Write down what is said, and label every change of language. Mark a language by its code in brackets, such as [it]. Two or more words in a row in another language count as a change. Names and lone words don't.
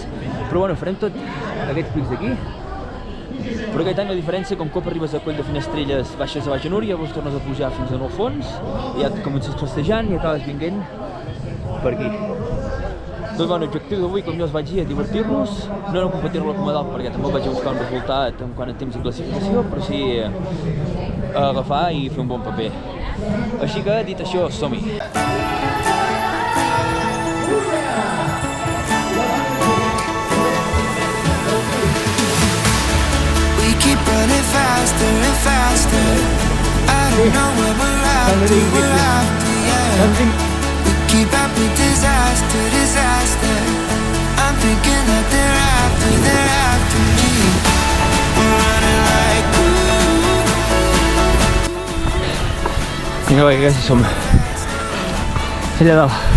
[ca] Però bueno, farem tot aquests pics d'aquí. Però aquest any la diferència, com cop arribes a Coll de Finestrelles, baixes a Baix de Núria, llavors tornes a pujar fins en el fons, i ja comences festejant i acabes vinguent per aquí. Doncs bueno, l'objectiu d'avui, com jo us vaig dir, és divertir-nos, no era competir-lo com a dalt perquè també vaig a buscar un resultat en quant a temps i classificació, però sí agafar i fer un bon paper. Així que, dit això, som-hi! [en] Running faster and faster. I don't know where we're after, yeah. We keep up with disaster, disaster. I'm thinking that they're after me. We're running like [ca] Vinga, va, que quasi som allà dalt.